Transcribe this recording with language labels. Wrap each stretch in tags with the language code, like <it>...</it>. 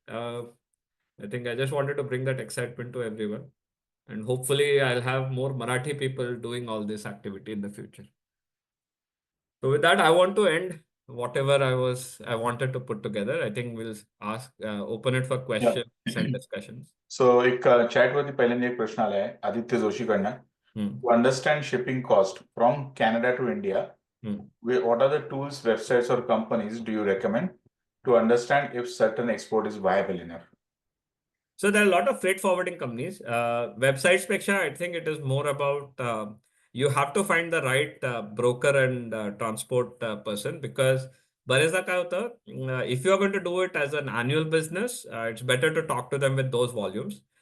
<en>I think I just wanted to bring that excitement to everyone. And hopefully I'll have more Marathi people doing all this activity in the future. So with that, I want to end whatever I wanted to put together. I think we'll open it for questions and discussions.</en> <mr>So एक chat वरती पहिल्यांदा एक प्रश्न आलाय Aditya जोशीकडनं.</mr> <en>To understand shipping cost from Canada to India, what are the tools, websites, or companies do you recommend to understand if certain export is viable enough? So there are a lot of freight forwarding companies. Websites peksha, I think it is more about you have to find the right broker and transport person, because</en> <mr>बरेचदा काय होतं,</mr> <en>if you are going to do it as an annual business, it's better to talk to them with those volumes.</en>